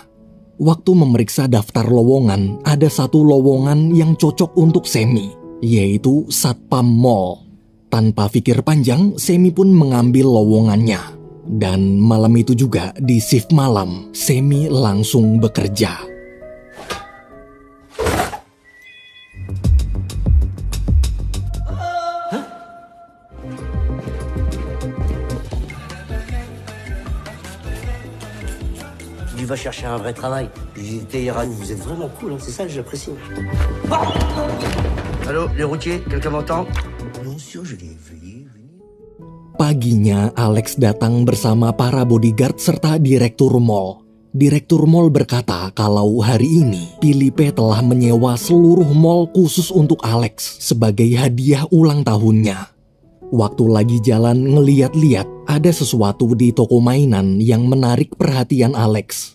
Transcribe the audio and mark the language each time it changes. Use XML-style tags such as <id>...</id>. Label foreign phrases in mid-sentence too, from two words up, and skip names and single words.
<id>Waktu memeriksa daftar lowongan, ada satu lowongan yang cocok untuk Semi, yaitu Satpam Mall. Tanpa pikir panjang, Semi pun mengambil lowongannya. Dan malam itu juga, di shift malam, Semi langsung bekerja.</id> <fr>Tu vas chercher un vrai travail. Téhéran, vous êtes vraiment cool, hein, c'est ça que j'apprécie. Allô, les routiers, quelqu'un m'entend? Non, sûr, je l'ai vu.</fr> <id>Paginya, Alex datang bersama para bodyguard serta direktur mall. Direktur mall berkata kalau hari ini Philippe telah menyewa seluruh mall khusus untuk Alex sebagai hadiah ulang tahunnya. Waktu lagi jalan ngeliat-liat, ada sesuatu di toko mainan yang menarik perhatian Alex.</id>